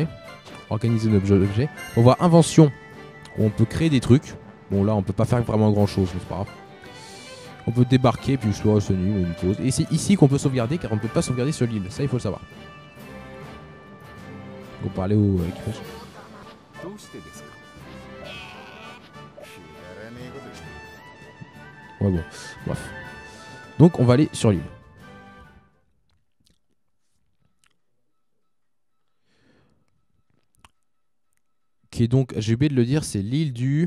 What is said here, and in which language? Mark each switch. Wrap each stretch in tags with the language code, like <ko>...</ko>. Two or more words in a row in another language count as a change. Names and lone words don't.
<fr>Organiser nos objets. On va voir invention. Où on peut créer des trucs. Bon, là, on peut pas faire vraiment grand chose. Mais c'est pas grave. On peut débarquer, puis soit Sunny ou une pause. Et c'est ici qu'on peut sauvegarder, car on ne peut pas sauvegarder sur l'île. Ça, il faut le savoir. On parlait au l'équipage.</fr> <ja>どうしてですか？</ja> <fr>Ouais bon, bref. Donc on va aller sur l'île. Qui est donc, j'ai oublié de le dire, c'est l'île du...</fr>